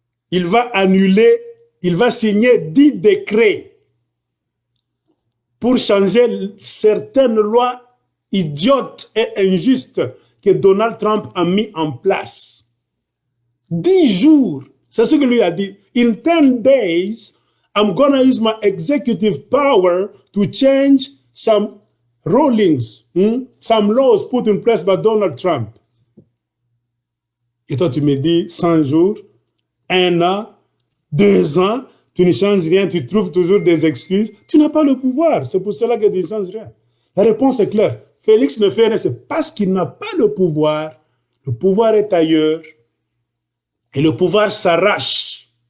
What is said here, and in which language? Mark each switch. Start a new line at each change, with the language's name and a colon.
French: Il va annuler, il va signer 10 décrets pour changer certaines lois idiotes et injustes que Donald Trump a mis en place. 10 jours, c'est ce que lui a dit.
English: In 10 days, I'm going to use my executive power to change some rulings, some laws put in place by Donald Trump.
French: Et toi, tu me dis 100 jours, 1 an, 2 ans, tu ne changes rien, tu trouves toujours des excuses. Tu n'as pas le pouvoir. C'est pour cela que tu ne changes rien. La réponse est claire. Félix ne fait rien, c'est parce qu'il n'a pas le pouvoir. Le pouvoir est ailleurs. Et le pouvoir s'arrache.